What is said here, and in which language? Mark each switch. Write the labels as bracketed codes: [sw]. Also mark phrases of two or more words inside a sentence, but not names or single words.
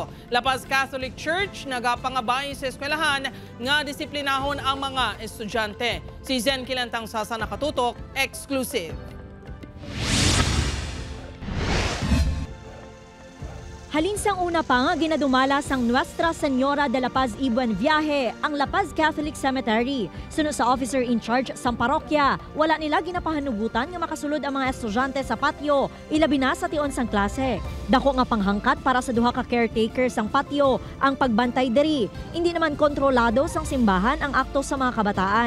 [hil] La Paz Catholic Church nagapangabay sa eskwelahan nga disiplinahon ang mga estudyante. Si Zen Kilantang Sasa nakatutok, exclusive. Halin sang una pa nga ginadumala sang Nuestra Señora de la Paz y Buen Viaje ang La Paz Catholic Cemetery. Sunod sa [en] officer in charge [hil] sang parokya, wala nila ginapahanugutan nga makasulod ang mga estudyante sa patio, ilabi na sa tion sang klase. Dako nga panghangkat para sa duha ka caretaker sang patio ang pagbantay diri. [tl] Hindi naman [hil] kontrolado sang simbahan ang akto sa mga kabataan.